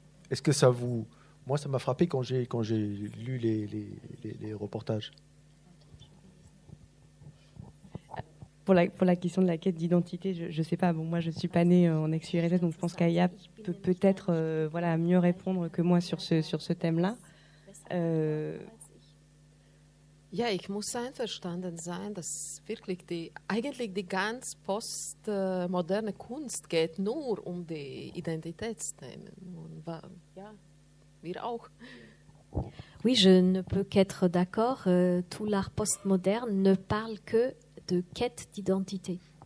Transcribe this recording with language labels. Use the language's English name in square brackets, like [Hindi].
[French] Est-ce que ça vous... Moi, ça m'a frappé quand j'ai lu les reportages. Pour la question de la quête d'identité, je ne sais pas. Bon, moi, je ne suis pas née en ex-URSS, donc je pense qu'Aya peut-être mieux répondre que moi sur ce thème-là. [German] Ja, ich muss einverstanden sein, dass wirklich eigentlich die ganz postmoderne Kunst geht nur um die Identitätsthemen. Und ja, wir auch. [French] Oui, je ne peux qu'être d'accord. Tout l'art postmoderne ne parle que de quête d'identité.